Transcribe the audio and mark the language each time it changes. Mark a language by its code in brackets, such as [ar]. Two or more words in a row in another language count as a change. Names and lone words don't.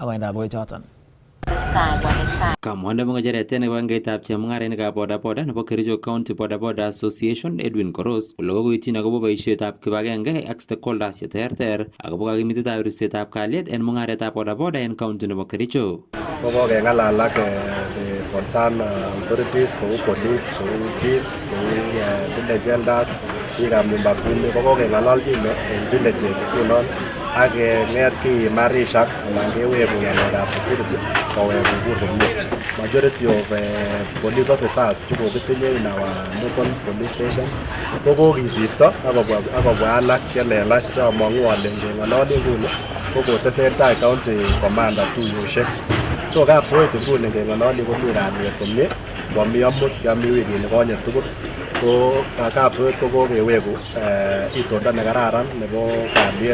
[kln] Kamwa nebo ng'echeret nebo kibagengeitab chemung'arainikab bodaboda nebo Kericho County Bodaboda Association Edwin Koros kole kokoityin akobo boisietab kibagenge ak stakeholders cheterter akobo kakimitetab ribsetab kalyet en mung'aretab bodaboda en county nebo Kericho. Kokeng'alal ak [en] concern authorities [kln] kou police, kou chiefs, kou [en] village elders, [kln] biikab [sw] nyumba kumi [kln] kokeng'ololchin en villages kunon ak ng'et kiimarishan anan keweku ng'alekab security kowek kubur komie. [en] Majority of police officers [kln] chekokitinye [en] in our local police stations [kln] kokokisipto akobwa alak chelelach cheamong'u ale ngeng'ololi nguni kokotesentai [en] county commander [kln] tuiyosiek. So kapsoet nguni ngeng'ololi komi kalyet komie, momi amut kiami wikini konye tugul. Ko kapsoet kokokeweku itondo nekararan nebo kalyet.